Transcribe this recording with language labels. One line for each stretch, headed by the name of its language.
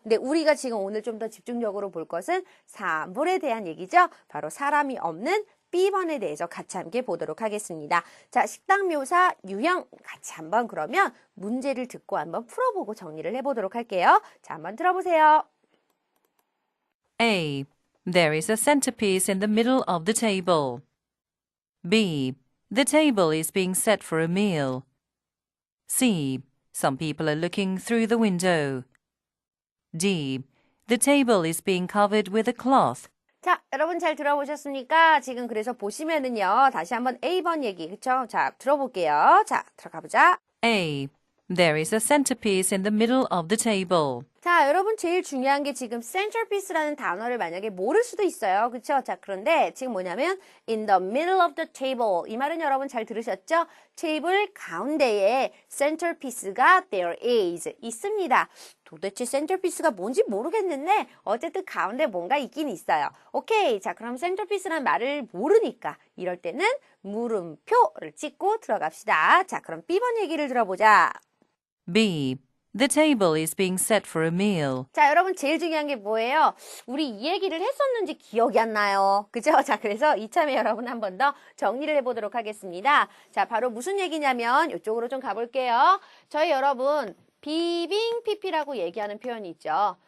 Korean: 근데 우리가 지금 오늘 좀 더 집중적으로 볼 것은 사물에 대한 얘기죠. 바로 사람이 없는 B번에 대해서 같이 함께 보도록 하겠습니다. 자, 식당 묘사 유형 같이 한번 그러면 문제를 듣고 한번 풀어보고 정리를 해보도록 할게요. 자, 한번 들어보세요.
English: A. There is a centerpiece in the middle of the table. B. The table is being set for a meal. C. Some people are looking through the window. D. The table is being covered with a cloth.
Korean: 자, 여러분 잘 들어보셨습니까? 지금 그래서 보시면은요, 다시 한번 A번 얘기, 그쵸? 자, 들어볼게요. 자, 들어가 보자.
English: A. There is a centerpiece in the middle of the table.
Korean: 자, 여러분 제일 중요한 게 지금 centerpiece라는 단어를 만약에 모를 수도 있어요. 그쵸? 자, 그런데 지금 뭐냐면
English: in the middle of the table.
Korean: 이 말은 여러분 잘 들으셨죠? 테이블 가운데에 centerpiece가
English: there is
Korean: 있습니다. 도대체 centerpiece가 뭔지 모르겠는데 어쨌든 가운데 뭔가 있긴 있어요. 오케이. 자, 그럼 centerpiece라는 말을 모르니까 이럴 때는 물음표를 찍고 들어갑시다. 자, 그럼 B번 얘기를 들어보자.
English: B. The table is being set for a meal.
Korean: 자, 여러분 제일 중요한 게 뭐예요? 우리 이 얘기를 했었는지 기억이 안 나요. 그죠? 자, 그래서 이참에 여러분 한 번 더 정리를 해보도록 하겠습니다. 자, 바로 무슨 얘기냐면 이쪽으로 좀 가볼게요. 저희 여러분 비빙 PP라고 얘기하는 표현이 있죠.